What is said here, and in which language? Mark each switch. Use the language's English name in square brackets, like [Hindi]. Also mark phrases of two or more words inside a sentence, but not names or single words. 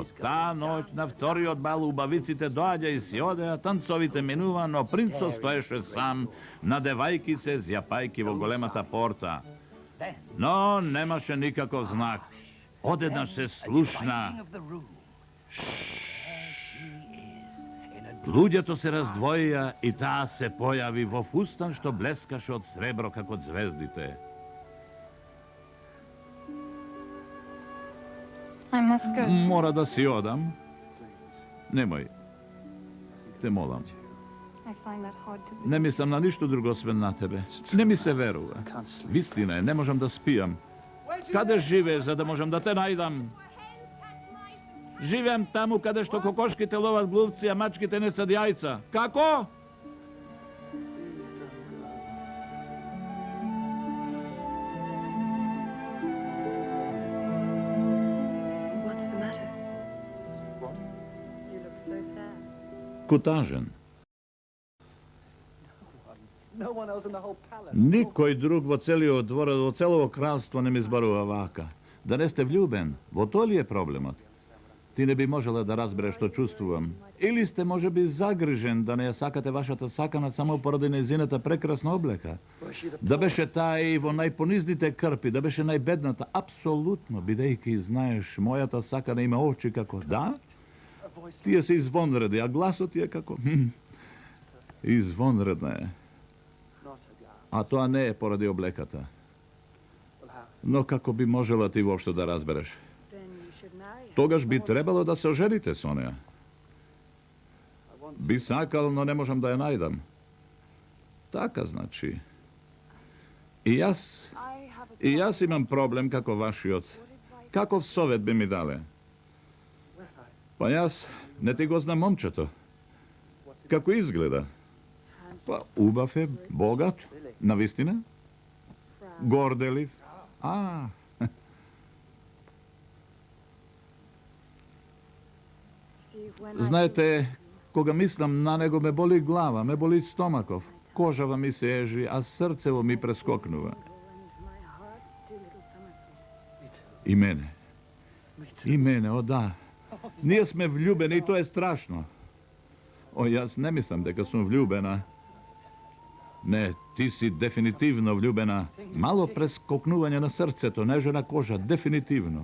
[Macedonian] Таа ноќ на вториот бал убавиците доаѓа и си одеа, танцовите минува, но принцот стоеше сам, надевајки се, зјапајки во големата порта. Но немаше никаков знак. Одеднаш се слушна. Луѓето се раздвоија и таа се појави во фустан што блескаше од сребро како звездите. [English] I must go. [Macedonian] Мора да си одам. Немој. Те молам. [English] I find that hard to believe. [Macedonian] Не мислам на ништо друго освен на тебе. Не ми се верува. Вистина е, не можам да спијам. Каде живееш за да можам да те најдам? Живеам таму каде што кокошките ловат глувци, а мачките не сад јајца. Како? [English] What's the matter? You look so sad. Кутажен. No one else in the whole palace. [Macedonian] Никој друг во целиот двор, во целово кралство не ми зборува вака. Да не сте влюбен, во тоа ли е проблемот? Ти не би можела да разбереш што чувствувам. Или сте можеби загрижен да не ја сакате вашата сакана само поради нејзината прекрасна облека. Да беше таа и во најпонизните крпи, да беше најбедната, апсолутно, бидејќи знаеш, мојата сакана има очи како да? Тие се извонреди, а гласот ти е како... Извонредна е. А тоа не е поради облеката. Но како би можела ти воопшто да разбереш? [English] Then you should marry her. [Macedonian] Тогаш би требало да се ожените со неа. Би сакал, но не можам да ја најдам. Така, значи. И јас имам проблем како вашиот. Каков совет би ми дале? Па јас не ти го знам момчето. Како изгледа? Па убав е, богат, навистина? Горделив? А, [English] See, when I [Macedonian] знаете, кога мислам на него ме боли глава, ме боли стомаков, кожава ми се ежи, а срцево ми прескокнува. [English] and my heart do little somersaults. [Macedonian] И мене. И мене, о да. Ние сме влюбени и тоа е страшно. О, јас не мислам дека сум влюбена. Не, ти си дефинитивно влюбена. Мало прескокнување на срцето, нежна кожа, дефинитивно.